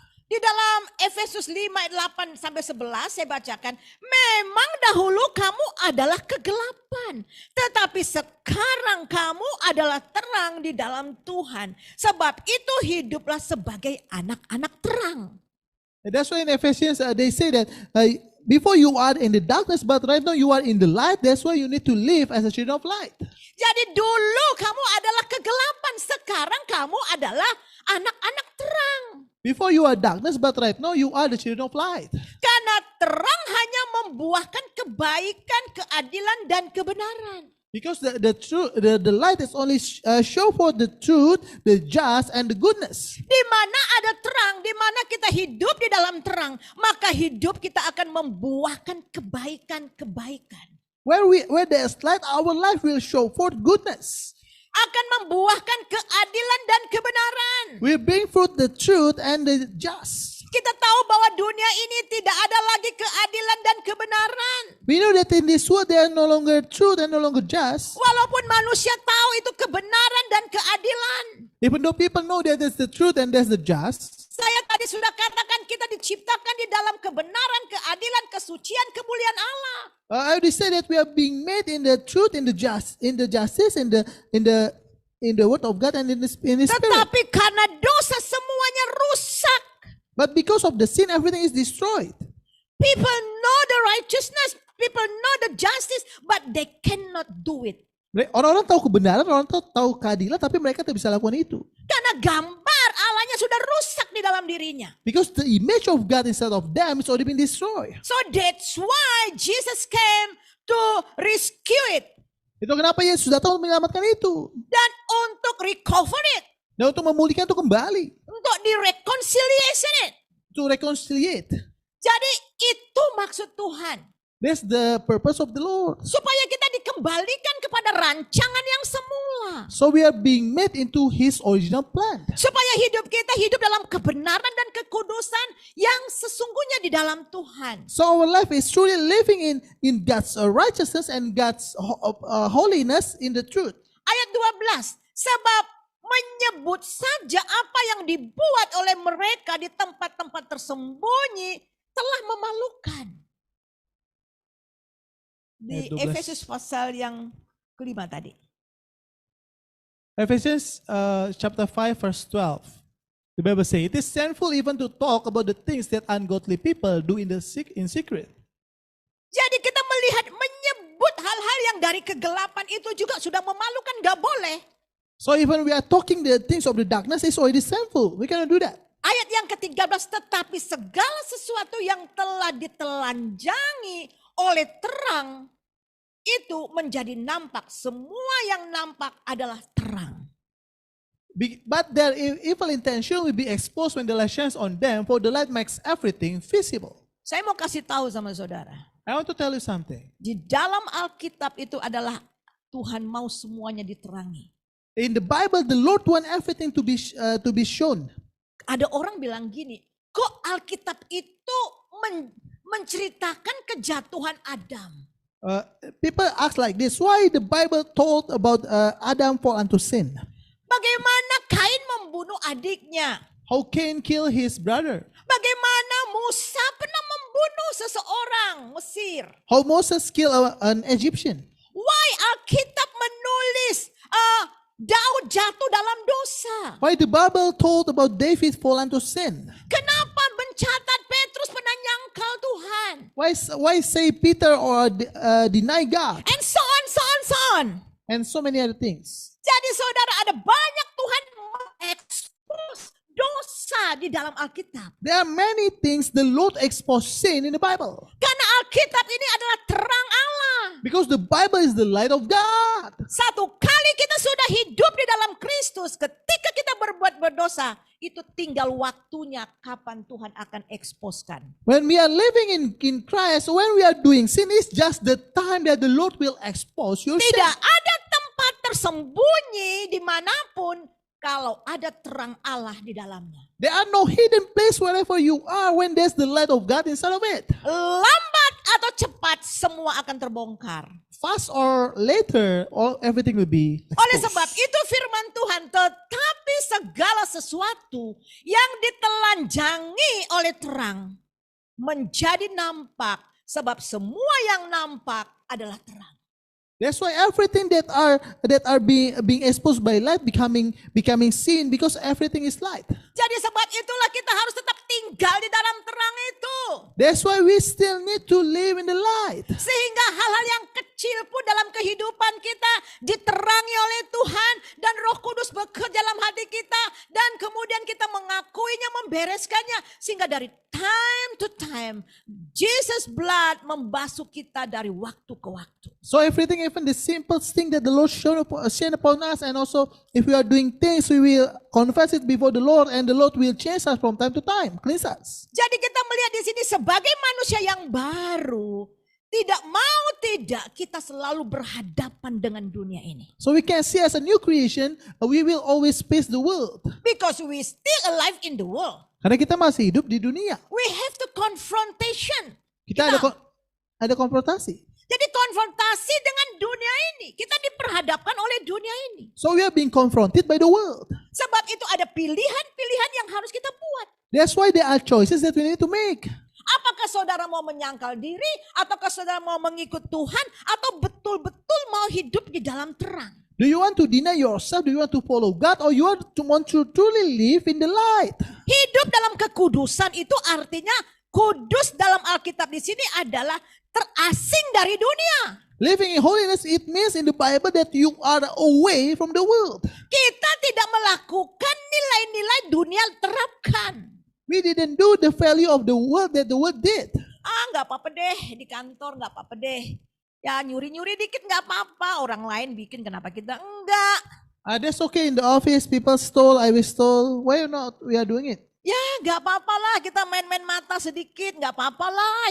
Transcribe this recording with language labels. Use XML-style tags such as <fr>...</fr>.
<id>Di dalam Efesus 5 ayat 8 sampai 11 saya bacakan, memang dahulu kamu adalah kegelapan, tetapi sekarang kamu adalah terang di dalam Tuhan. Sebab itu hiduplah sebagai anak-anak terang.</id> <en>And that's why in Ephesians they say that before you are in the darkness, but right now you are in the light. That's why you need to live as a children of light.</en> <id>Jadi dulu kamu adalah kegelapan, sekarang kamu adalah anak-anak terang.</id> <en>Before you are darkness, but right now you are the children of light.</en> <id>Karena terang hanya membuahkan kebaikan, keadilan, dan kebenaran.</id> <en>Because the light is only show for the truth, the just, and the goodness.</en> <id>Di mana ada terang, di mana kita hidup di dalam terang, maka hidup kita akan membuahkan kebaikan-kebaikan.</id> <en>Where there is light, our life will show forth goodness.</en> <id>Akan membuahkan keadilan dan kebenaran.</id> <en>We bring forth the truth and the just.</en> <id>Kita tahu bahwa dunia ini tidak ada lagi keadilan dan kebenaran.</id> <en>We know that in this world there are no longer truth and no longer just.</en> <id>Walaupun manusia tahu itu kebenaran dan keadilan.</id> <en>Even though people know that there's the truth and there's the just.</en> <id>Saya tadi sudah katakan kita diciptakan di dalam kebenaran, keadilan, kesucian, kemuliaan Allah.</id> <en>I already said that we are being made in the truth, in the justice, in the word of God and in the spirit.</en> <id>Tetapi karena dosa semuanya rusak.</id> <en>But because of the sin, everything is destroyed. People know the righteousness, people know the justice, but they cannot do it.</en> <id>Orang-orang tahu kebenaran, orang tahu keadilan, tapi mereka tidak bisa lakukan itu. Karena gambar Allahnya sudah rusak di dalam dirinya.</id> <en>Because the image of God inside of them is already been destroyed. So that's why Jesus came to rescue it.</en> <id>Itu kenapa Yesus datang untuk menyelamatkan itu. Dan untuk</id> <en>recover it.</en> <id>Dan untuk memulihkan itu kembali. Untuk direconciliation it.</id> <en>To reconciliate.</en> <id>Jadi itu maksud Tuhan.</id> <en>That's the purpose of the Lord.</en> <id>Supaya kita dikembalikan kepada rancangan yang semula.</id> <en>So we are being made into His original plan.</en> <id>Supaya hidup kita hidup dalam kebenaran dan kekudusan yang sesungguhnya di dalam Tuhan.</id> <en>So our life is truly living in God's righteousness and God's holiness in the truth.</en> <id>Ayat 12. Sebab menyebut saja apa yang dibuat oleh mereka di tempat-tempat tersembunyi telah memalukan. Di Efesus pasal yang kelima tadi.</id> <en>Ephesians chapter 5 verse 12. The Bible says, it is sinful even to talk about the things that ungodly people do in secret.</en> <id>Jadi kita melihat menyebut hal-hal yang dari kegelapan itu juga sudah memalukan, gak boleh.</id> <en>So even we are talking the things of the darkness, it's already sinful. We cannot do that.</en> <id>Ayat yang ke-13, tetapi segala sesuatu yang telah ditelanjangi oleh terang itu menjadi nampak. Semua yang nampak adalah terang.</id> <en>But their evil intention will be exposed when the light shines on them, for the light makes everything visible.</en> <id>Saya mau kasih tahu sama saudara.</id> <en>I want to tell you something.</en> <id>Di dalam Alkitab itu adalah Tuhan mau semuanya diterangi.</id> <en>In the Bible, the Lord want everything to be shown.</en> <id>Ada orang bilang gini, kok Alkitab itu menceritakan kejatuhan Adam?</id> <en>People ask like this, why the Bible told about Adam fall into sin?</en> <id>Bagaimana Kain membunuh adiknya?</id> <en>How Cain killed his brother?</en> <id>Bagaimana Musa pernah membunuh seseorang Mesir?</id> <en>How Moses killed an Egyptian? Why</en> <id>Alkitab menulis Daud jatuh dalam dosa?</id> <en>Why the Bible told about David fall into sin?</en> <id>Kenapa mencatat Petrus pernah nyangkal Tuhan?</id> <en>Why say Peter or deny God? And so on, so on, so on. And so many other things.</en> <id>Jadi saudara, ada banyak Tuhan mengekspos dosa di dalam Alkitab.</id> <en>There are many things the Lord exposed sin in the Bible.</en> <id>Karena Alkitab ini adalah terang Allah.</id> <en>Because the Bible is the light of God.</en> <id>Satu kali kita sudah hidup di dalam Kristus, ketika kita berbuat berdosa, itu tinggal waktunya kapan Tuhan akan eksposkan.</id> <en>When we are living in Christ, when we are doing sin, is just the time that the Lord will expose your sin.</en> <id>Tidak ada tempat tersembunyi dimanapun kalau ada terang Allah di dalamnya.</id> <en>There are no hidden place wherever you are when there's the light of God inside of it.</en> <id>Lambat atau cepat semua akan terbongkar.</id> <en>Fast or later, everything will be</en> <id>Oleh</id> <en>exposed.</en> <id>sebab itu firman Tuhan, tetapi segala sesuatu yang ditelanjangi oleh terang menjadi nampak, sebab semua yang nampak adalah terang.</id> <en>That's why everything that are being exposed by light becoming seen, because everything is light.</en> <id>Jadi sebab itulah kita harus tetap tinggal di dalam terang itu.</id> <en>That's why we still need to live in the light.</en> <id>Sehingga hal-hal yang kecil pun dalam kehidupan kita diterangi oleh Tuhan dan Roh Kudus bekerja dalam hati kita dan kemudian kita mengakuinya, membereskannya, sehingga dari</id> <en>time to time Jesus blood</en> <id>membasuh kita dari waktu ke waktu.</id> <en>So everything, even the simplest thing that the Lord shone upon us, and also if we are doing things, we will confess it before the Lord, and the Lord will change us from time to time, cleanse us.</en> <id>Jadi kita melihat di sini sebagai manusia yang baru, tidak mau tidak kita selalu berhadapan dengan dunia ini.</id> <en>So we can see as a new creation, we will always face the world. Because we still alive in the world.</en> <id>Karena kita masih hidup di dunia.</id> <en>We have to confrontation.</en> <id>Kita ada konfrontasi. Jadi konfrontasi dengan dunia ini. Kita diperhadapkan oleh dunia ini.</id> <en>So we are being confronted by the world.</en> <id>Sebab itu ada pilihan-pilihan yang harus kita buat.</id> <en>That's why there are choices that we need to make.</en> <id>Apakah saudara mau menyangkal diri, ataukah saudara mau mengikut Tuhan, atau betul-betul mau hidup di dalam terang?</id> <en>Do you want to deny yourself? Do you want to follow God? Or you want to truly live in the light?</en> <id>Hidup dalam kekudusan itu artinya kudus dalam Alkitab di sini adalah terasing dari dunia.</id> <en>Living in holiness, it means in the Bible that you are away from the world.</en> <id>Kita tidak melakukan nilai-nilai dunia terapkan.</id> <en>We didn't do the value of the world that the world did.</en> <id>Nggak apa-apa deh di kantor, nggak apa-apa deh. Ya nyuri-nyuri dikit nggak apa-apa. Orang lain bikin, kenapa kita enggak?</id> <en>That's okay in the office. People stole, I will stole. Why not? We are doing it.</en> <id>Ya nggak apa-apa lah, kita main-main mata sedikit, nggak apa-apa lah.</id>